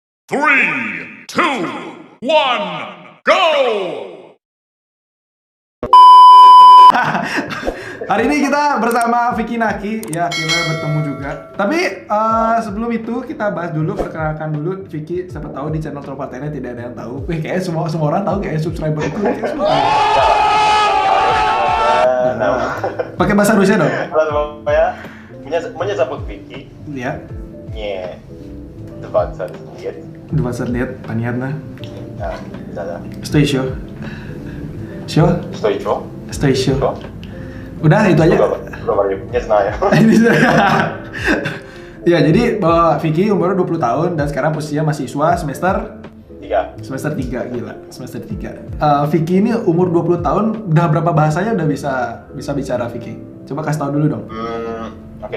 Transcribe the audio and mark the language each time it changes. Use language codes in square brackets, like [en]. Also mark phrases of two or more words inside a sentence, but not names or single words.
[en] Three, two, one, go! [id] Hari ini kita bersama Vicky Naki, ya akhirnya bertemu juga. Tapi sebelum itu kita bahas dulu, perkenalkan dulu Vicky. Siapa tahu di channel Tropartene tidak ada yang tahu. Kayaknya semua orang tahu, kayaknya subscriber itu kayak semua tahu. Pakai bahasa Rusia dong. Halo semuanya, [ru] меня зовут Vicky. [id] Ya. [ru] Мне 20 лет. 20 лет, понятно. Да. Что еще? Все? Что еще? Что еще? Что? [id] Udah itu aja. [ru] Говори, не знаю. [id] Ya, jadi bahwa Vicky umur 20 tahun dan sekarang posisinya mahasiswa semester 3. Semester 3, gila. Semester 3. Vicky ini umur 20 tahun, udah berapa bahasanya udah bisa bicara Vicky? Coba kasih tahu dulu dong. Oke.